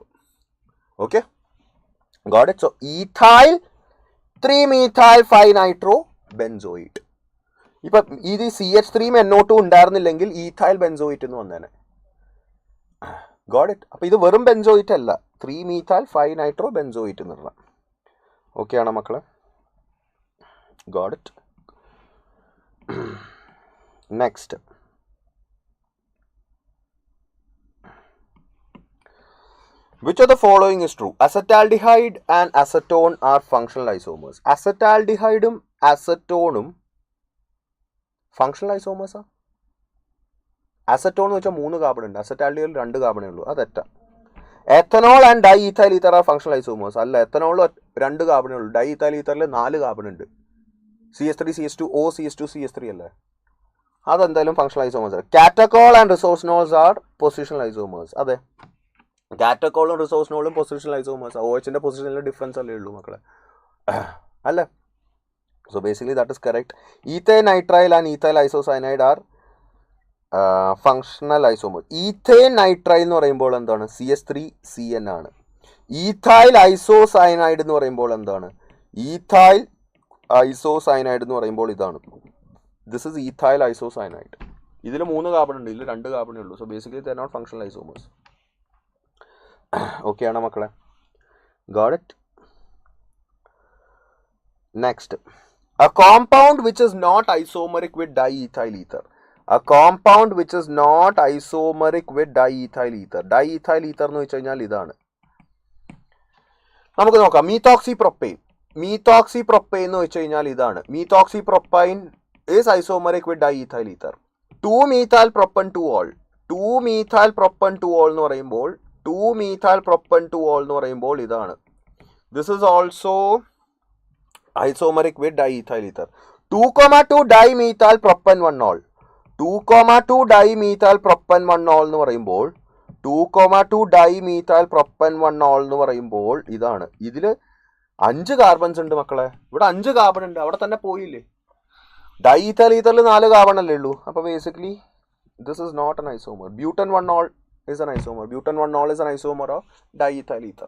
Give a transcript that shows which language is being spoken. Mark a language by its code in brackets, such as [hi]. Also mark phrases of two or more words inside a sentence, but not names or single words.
[en] Okay, got it. So ethyl 3-methyl 5-nitro benzoate. [ml] ഇപ്പം ഇത് CH3 NO2 ഉണ്ടായിരുന്നില്ലെങ്കിൽ [en] ethyl benzoate [ml] എന്ന് വന്നേനെ. [en] got it. [ml] അപ്പോൾ ഇത് വെറും ബെൻസോയിറ്റ് അല്ല, [en] 3-methyl 5-nitro benzoate [ml] എന്നുള്ള. ഓക്കെ ആണോ മക്കളെ? [en] Got it. നെക്സ്റ്റ്, which of the following is true? Acetaldehyde and acetone are functional isomers. [ml] അസറ്റാൽഡിഹൈഡും അസറ്റോണും ഫങ്ഷണൽ ഐസോമേഴ്സാ? അസറ്റോൺ എന്ന് വെച്ചാൽ 3 കാർബൺ ഉണ്ട്, അസറ്റാൽഡിഹൈഡിൽ 2 കാർബണേ ഉള്ളൂ. അതെറ്റാ. [en] Ethanol and diethyl ether are functional isomers. [ml] അല്ല, എത്തനോളിൽ 2 കാർബണേ ഉള്ളൂ, ഡൈഇഥൈൽ ഈത്തറിൽ 4 കാർബൺ ഉണ്ട്. CH3CH2O CH2CH3 അല്ലേ? അതെന്തായാലും [en] functional isomers. Catechol and resorcinols are positional isomers. [ml] അതെ, കാറ്റക്കോളും റിസോഴ്സ്നോളും [en] positional isomers. [ml] OHന്റെ പൊസിഷനിലെ ഡിഫറൻസ് അല്ലേ ഉള്ളൂ മക്കളെ, അല്ലേ? [en] So basically that is correct. Ethyl nitrile and ethyl isocyanide are functional isomer. ethane nitrile [ml] എന്ന് പറയുമ്പോൾ എന്താണ്? CH3CN ആണ്. [en] ethyl isocyanide [ml] എന്ന് പറയുമ്പോൾ എന്താണ്? [en] ethyl isocyanide [ml] എന്ന് പറയുമ്പോൾ ഇതാണ്. [en] This is ethyl isocyanide. [ml] ഇതിൽ 3 കാർബൺ ഉണ്ട്, ഇതിൽ 2 കാർബണേ ഉള്ളൂ. [en] So basically they are not functional isomers. [ml] ഓക്കെ ആണോ മക്കളെ? [en] Got it? നെക്സ്റ്റ്, a compound which is not isomeric with diethyl ether. A compound which is not isomeric with diethyl ether. Diethyl ether [ml] എന്ന് വെച്ച് കഴിഞ്ഞാൽ ഇതാണ്. നമുക്ക് നോക്കാം. മീത്തോക്സിപ്രൊപ്പൈൻ. മീത്തോക്സിപ്രൊപ്പൈൻ എന്ന് വെച്ച് കഴിഞ്ഞാൽ ഇതാണ്. [en] മീത്തോക്സിപ്രൊപ്പൈൻ is isomeric with diethyl ether. [ml] 2-methylpropan-2-ol. 2-methylpropan-2-ol എന്ന് പറയുമ്പോൾ 2-methylpropan-2-ol എന്ന് പറയുമ്പോൾ ഇതാണ്. [en] This is also isomeric with diethyl ether. [ml] 2,2-dimethylpropan-1-ol. 2,2-dimethylpropan-1-ol എന്ന് പറയുമ്പോൾ 2,2-dimethylpropan-1-ol എന്ന് പറയുമ്പോൾ ഇതാണ്. ഇതിൽ 5 കാർബൺസ് ഉണ്ട് മക്കളെ. ഇവിടെ 5 കാർബൺ ഉണ്ട്. അവിടെ തന്നെ പോയില്ലേ? ഡൈഇഥൈൽ ഈഥറിൽ 4 കാർബൺ അല്ലേ ഉള്ളൂ. [en] അപ്പോൾ basically this is not an isomer. Butan-1-ol is an isomer. Butan-1-ol is an isomer of diethyl ether.